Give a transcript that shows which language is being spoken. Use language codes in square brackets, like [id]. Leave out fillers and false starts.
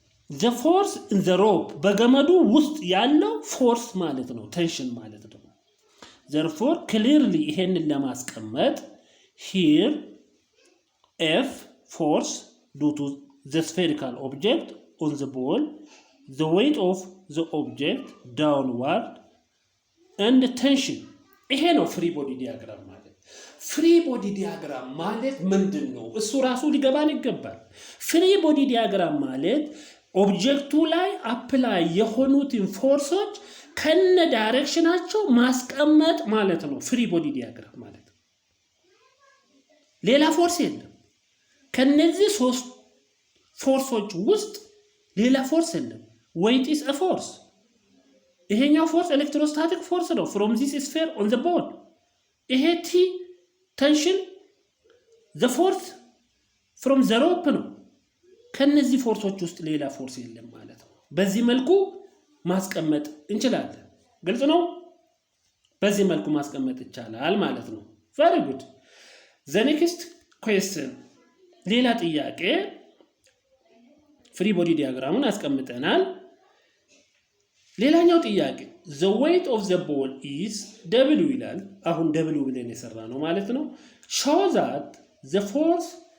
[en] the force in the rope [am] በገመዱ ውስጥ ያለው ፎርስ ማለት ነው። [en] ቴንሽን ማለት ነው። therefore clearly [am] ይሄንን ለማስቀመጥ [en] here F force due to the spherical object on the ball, the weight of the object downward and tension. [am] ይሄ ነው ፍሪ ቦዲ ዲያግራም ማለት። ፍሪ ቦዲ ዲያግራም ማለት ምንድነው? እሱ ራሱ ሊገባን ይገባል። ፍሪ ቦዲ ዲያግራም ማለት ኦብጀክቱ ላይ አፕላይ የሆኑትን ፎርሶች ከነ ዳይሬክሽናቸው ማስቀመጥ ማለት ነው። ፍሪ ቦዲ ዲያግራም ማለት ሌላ ፎርስ የለም። ከነዚህ ሶስት ፎርሶች ውስጥ ሌላ ፎርስ የለም። [en] weight is a force. [am] ይሄኛው ፎርስ ኤሌክትሮስታቲክ ፎርስ ነው [en] from this sphere on the ball. [am] ይሄ [en] T tension the force from the rope [am] ነው። ከነዚህ ፎርሶች ውስጥ ሌላ ፎርስ የለም ማለት ነው። በዚህ መልኩ ማስቀመጥ እንችላለን። ግልጽ ነው? በዚህ መልኩ ማስቀመጥ ይቻላል ማለት ነው። [en] very good. the next question, [am] ሌላ ጥያቄ ፍሪ ቦዲ ዲያግራሙን አስቀምጠናል። ሌላኛው ጥያቄ [en] the weight of the ball is w [am] ይላል። አሁን w ብለን የሰራ ነው ማለት ነው። [en] show that the force